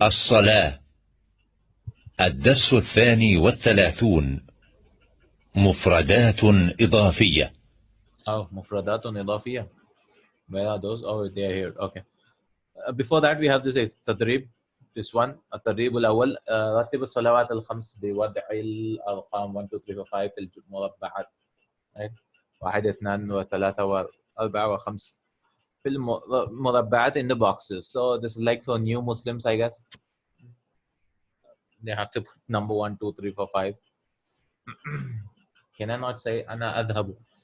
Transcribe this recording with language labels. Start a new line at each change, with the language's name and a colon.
Arabic: الصلاة. الدرس 32. مفردات إضافية.
English: Oh, mufradatun idafiyya. Where are those? Oh, they are here. Okay. Before that, we have this tadrib. This one, التدريب الأول.
Arabic: رتب الصلوات الخمس بوضع الأرقام 1 2 3 4 5 في المربعات.
English: Right? 1 2 3 4 5 في المربعات, in the boxes. So this is like for new Muslims, I guess. They have to put number 1 2 3 4 5. Can I not say أنا أذهب?